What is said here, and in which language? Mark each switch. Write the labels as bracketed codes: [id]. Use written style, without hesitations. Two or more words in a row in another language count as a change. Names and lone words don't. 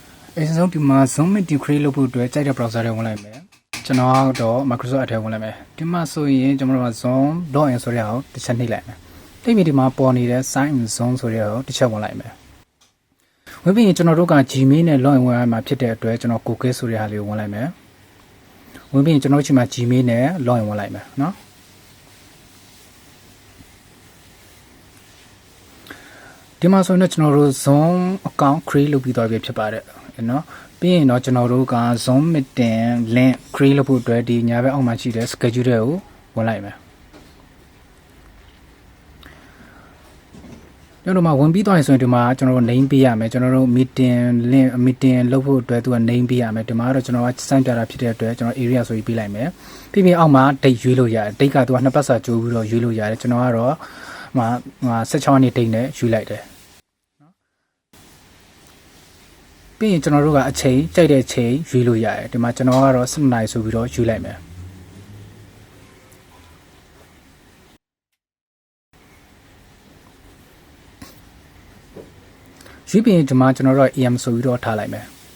[my] အဲဆုံးဒီမှာ [en] Zoom meeting [my] create လုပ်ဖို့အတွက်ကြိုက်တဲ့ browser တွေဝင်လိုက်မယ်ကျွန်တော်တော့ Microsoft အထက်ဝင်လိုက်မယ်ဒီမှာဆိုရင်ကျွန်တော်တို့က [en] Zoom login [my] ဆိုတဲ့ဟာကိုတစ်ချက်နှိပ်လိုက်မယ်တိတ်ပြီးဒီမှာပေါ်နေတဲ့ [en] sign in Zoom [my] ဆိုတဲ့ဟာကိုတစ်ချက်ဝင်လိုက်မယ်ဝင်ပြီးရင်ကျွန်တော်တို့က Gmail နဲ့ login ဝင်ရမှာဖြစ်တဲ့အတွက်ကျွန်တော် Google ဆိုတဲ့ဟာလေးကိုဝင်လိုက်မယ်ဝင်ပြီးရင်ကျွန်တော်တို့ချိန်မှာ Gmail နဲ့ login ဝင်လိုက်မယ်နော် ဒီမှာဆိုရင်ကျွန်တော်တို့ [en] Zoom account [my] create လုပ်ပြီးတော့ပြဖြစ်ပါတယ်နော်ပြီးရင်တော့ကျွန်တော်တို့က [en] Zoom meeting link [my] create လုပ်ဖို့အတွက်ဒီညာဘက်အောက်မှာရှိတဲ့ schedule တွေကိုဝင်လိုက်မယ် ကျွန်တော်တို့မှာဝင်ပြီးသွားရင်ဆိုရင်ဒီမှာကျွန်တော်တို့ name ပေးရမယ်ကျွန်တော်တို့ [en] meeting link meeting [my] လုပ်ဖို့အတွက်သူက name ပေးရမယ်ဒီမှာတော့ကျွန်တော်ကစမ်းပြတာဖြစ်တဲ့အတွက်ကျွန်တော် area ဆိုပြီးပေးလိုက်မယ်ပြီးပြီးအောက်မှာ date ရွေးလို့ရတယ် date ကသူကနှစ်ပတ်စာကြိုးပြီးတော့ရွေးလို့ရတယ်ကျွန်တော်ကတော့16ရက်နေ့ date နဲ့ရွေးလိုက်တယ် ပြီးရင်ကျွန်တော်တို့ကအချိန်ကြိုက်တဲ့အချိန်ရွေးလို့ရတယ်ဒီမှာကျွန်တော်ကတော့7နာရီဆိုပြီးတော့ရွေးလိုက်မယ်ရွေးပြီးရင်ဒီမှာကျွန်တော်တို့ AM ဆိုပြီးတော့ထားလိုက်မယ်